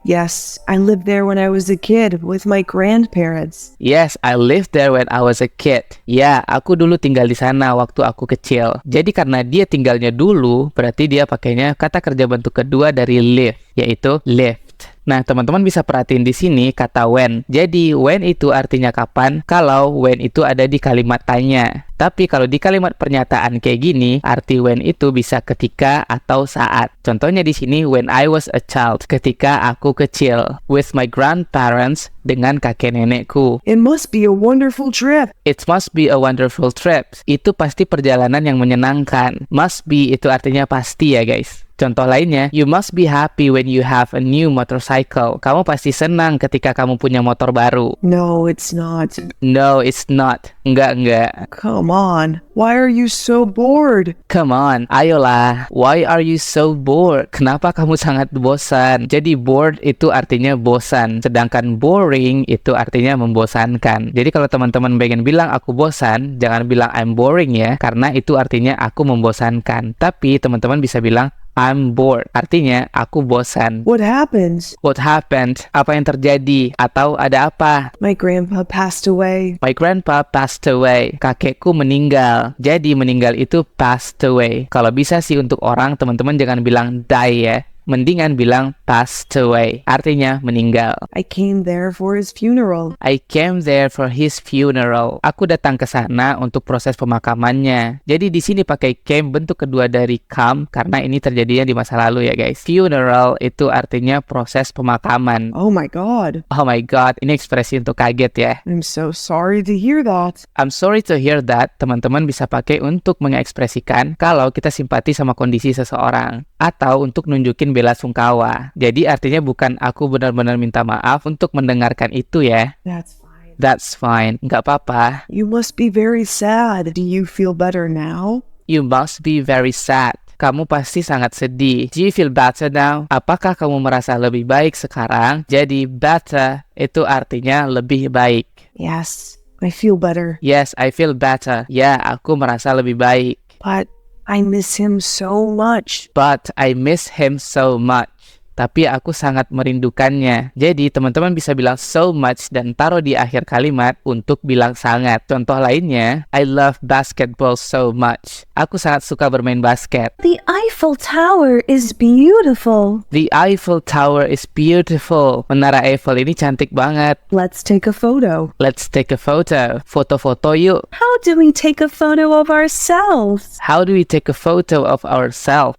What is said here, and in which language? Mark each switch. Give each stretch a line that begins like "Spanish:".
English: Yes, I lived there when I was a kid with my grandparents. Yes, I lived there when I was a kid.
Indonesian: Ya, aku dulu tinggal di sana waktu aku kecil. Jadi karena dia tinggalnya dulu, berarti dia pakainya kata kerja bentuk kedua dari live, yaitu lived. Nah, teman-teman bisa perhatiin di sini kata when. Jadi, when itu artinya kapan, kalau when itu ada di kalimat tanya. Tapi kalau di kalimat pernyataan kayak gini, arti when itu bisa ketika atau saat. Contohnya di sini,
English: when I was a child,
Indonesian: ketika aku kecil,
English: with my grandparents,
Indonesian: dengan kakek nenekku.
English: It must be a wonderful trip. It must be a wonderful trip.
Indonesian: Itu pasti perjalanan yang menyenangkan. Must be itu artinya pasti ya guys. Contoh lainnya,
English: you must be happy when you have a new motorcycle.
Indonesian: Kamu pasti senang ketika kamu punya motor baru.
English: No, it's not. No, it's not.
Indonesian: Enggak.
English: Come on. Why are you so bored? Come on,
Indonesian: ayolah.
English: Why are you so bored?
Indonesian: Kenapa kamu sangat bosan? Jadi bored itu artinya bosan. Sedangkan boring itu artinya membosankan. Jadi kalau teman-teman pengen bilang aku bosan, jangan bilang
English: I'm boring
Indonesian: ya. Karena itu artinya aku membosankan. Tapi teman-teman bisa bilang
English: I'm bored.
Indonesian: Artinya aku bosan.
English: What happened? What happened?
Indonesian: Apa yang terjadi? Atau ada apa?
English: My grandpa passed away. My grandpa passed away.
Indonesian: Kakekku meninggal. Jadi meninggal itu
English: passed away.
Indonesian: Kalau bisa sih untuk orang, teman-teman jangan bilang die ya. Mendingan bilang passed away. Artinya meninggal.
English: I came there for his funeral. I came there for his funeral.
Indonesian: Aku datang ke sana untuk proses pemakamannya. Jadi di sini pakai came bentuk kedua dari come karena ini terjadinya di masa lalu ya guys. Funeral itu artinya proses pemakaman.
English: Oh my God. Oh my God,
Indonesian: ini ekspresi untuk kaget ya.
English: I'm so sorry to hear that. I'm sorry to hear that.
Indonesian: Teman-teman bisa pakai untuk mengekspresikan kalau kita simpati sama kondisi seseorang. Atau untuk nunjukin bela sungkawa. Jadi artinya bukan aku benar-benar minta maaf untuk mendengarkan itu ya.
English: That's fine. That's fine.
Indonesian: Nggak apa-apa.
English: You must be very sad. Do you feel better now? You must be very sad.
Indonesian: Kamu pasti sangat sedih.
English: Do you feel better now?
Indonesian: Apakah kamu merasa lebih baik sekarang? Jadi better itu artinya lebih baik.
English: Yes, I feel better. Yes, I feel better.
Indonesian: Ya, aku merasa lebih baik.
English: But I miss him so much. But I miss him so much.
Indonesian: Tapi aku sangat merindukannya. Jadi teman-teman bisa bilang so much dan taruh di akhir kalimat untuk bilang sangat. Contoh lainnya,
English: I love basketball so much.
Indonesian: Aku sangat suka bermain basket.
English: The Eiffel Tower is beautiful. The Eiffel Tower is beautiful.
Indonesian: Menara Eiffel ini cantik banget.
English: Let's take a photo. Let's take a photo.
Indonesian: Foto-foto yuk.
English: How do we take a photo of ourselves? How do we take a photo of ourselves?